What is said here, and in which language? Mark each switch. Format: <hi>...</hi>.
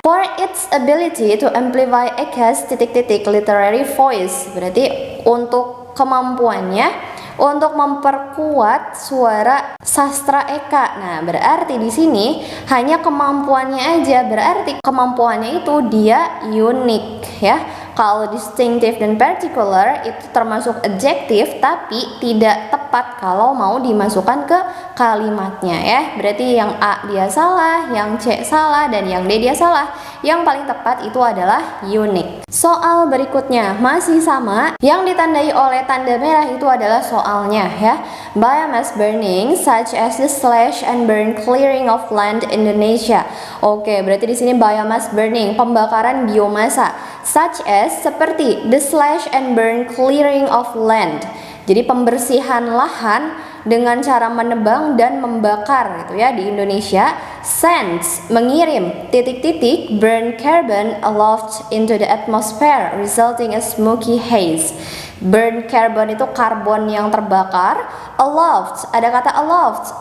<en>For its ability to amplify Eka's</en> <id>titik-titik</id> <en>literary voice.</en> <id>Berarti untuk kemampuannya untuk memperkuat suara sastra Eka. Nah, berarti di sini hanya kemampuannya aja. Berarti kemampuannya itu dia unik ya. Kalau distinctive dan particular itu termasuk adjektif tapi tidak tepat kalau mau dimasukkan ke kalimatnya ya. Berarti yang A dia salah, yang C salah, dan yang D dia salah. Yang paling tepat itu adalah unique. Soal berikutnya masih sama, yang ditandai oleh tanda merah itu adalah soalnya ya.</id> <en>Biomass burning such as the slash and burn clearing of land Indonesia.</en> <id>Oke, berarti di sini biomass burning, pembakaran biomasa.</id> <en>Such as</en> <id>seperti</id> <en>the slash and burn clearing of land.</en> <id>Jadi pembersihan lahan dengan cara menebang dan membakar gitu ya di Indonesia.</id> <en>Sends</en> <id>mengirim titik-titik</id> <en>burn carbon aloft into the atmosphere resulting a smoky haze.</en> <id>Burn carbon itu karbon yang terbakar. Aloft, ada kata aloft.</id>